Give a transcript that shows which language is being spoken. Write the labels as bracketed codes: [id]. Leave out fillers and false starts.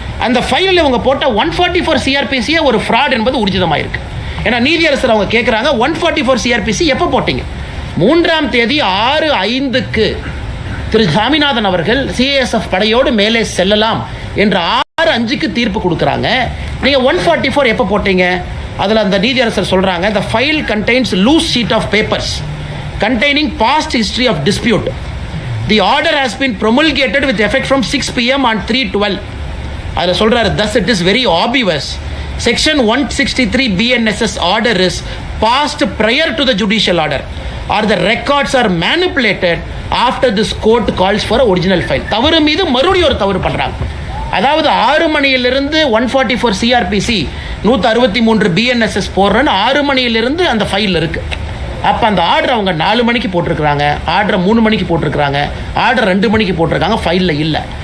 [ta] அந்த ஃபைலில் இவங்க போட்ட 144 CRPC ஒரு ஃப்ராட் என்பது ஊர்ஜிதமாயிருக்கு. ஏன்னா நீதியரசர் அவங்க கேட்குறாங்க, 144 CRPC எப்போ போட்டீங்க? 3ஆம் தேதி 6:05க்கு திரு சாமிநாதன் அவர்கள் சிஐஎஸ்எஃப் படையோடு மேலே செல்லலாம் என்று 6:05க்கு தீர்ப்பு கொடுக்குறாங்க. நீங்கள் 144 எப்போ போட்டீங்க? அதில் அந்த நீதியரசர் சொல்கிறாங்க, [en] the file contains loose sheet of papers containing past history of dispute. The order has been promulgated with effect from 6 PM on 3/12. [ta] அதில் சொல்கிறாரு, [en] thus it is very obvious. Section 163 BNSS order is passed prior to the judicial order or the records are manipulated after this court calls for a original file. [ta] தவறு மீது மறுபடியும் ஒரு தவறு பண்ணுறாங்க. அதாவது 6 மணியிலிருந்து 144 CRPC 163 BNSS போடுறேன்னு 6 மணியிலிருந்து அந்த ஃபைல் இருக்கு. அப்போ அந்த ஆர்டர் அவங்க 4 மணிக்கு போட்டிருக்கிறாங்க, ஆர்டரை 3 மணிக்கு போட்டிருக்கிறாங்க, ஆர்டர் 2 மணிக்கு போட்டிருக்காங்க, ஃபைலில் இல்லை.